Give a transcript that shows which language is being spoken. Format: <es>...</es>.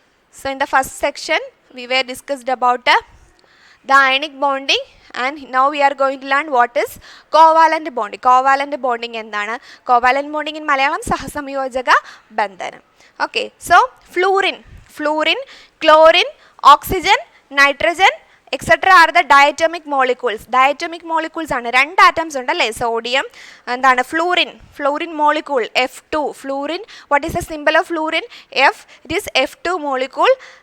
<en>So in the first section we were discussed about the ionic bonding, and now we are going to learn what is covalent bonding. Covalent bonding</en> <ml>endana?</ml> <en>Covalent bonding in Malayalam</en> <ml>sahasamyojaka bandhanam.</ml> <en>Okay, so fluorine, chlorine, oxygen, nitrogen etc. are the diatomic molecules. Diatomic molecules ആണ്.</en> <ml>2 atoms ഉണ്ടല്ലേ, sodium എന്താണ്?</ml> <en>fluorine molecule F2. fluorine, what is the symbol of fluorine? F. It is F2 molecule.</en>